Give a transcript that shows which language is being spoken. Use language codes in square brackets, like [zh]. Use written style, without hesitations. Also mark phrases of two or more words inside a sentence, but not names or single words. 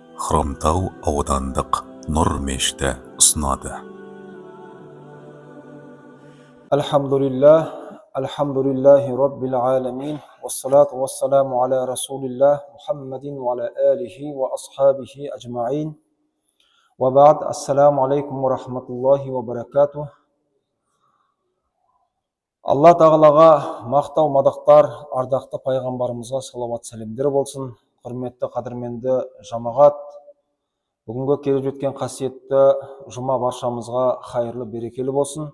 [kk] Хромтау аудандық Нұр мешіті ұсынады. [ar] الحمد لله رب العالمين والصلاة والسلام على رسول الله محمد وعلى آله وأصحابه أجمعين. وبعد السلام عليكم ورحمة الله وبركاته. [kk] Алла тағалаға мақтау мадақтар, ардақты пайғамбарымызға салауат сәлемдер болсын. Құрметті қадірменді жамағат, бүгінгі келіп жеткен қасиетті жұма баршамызға хайырлы берекелі болсын.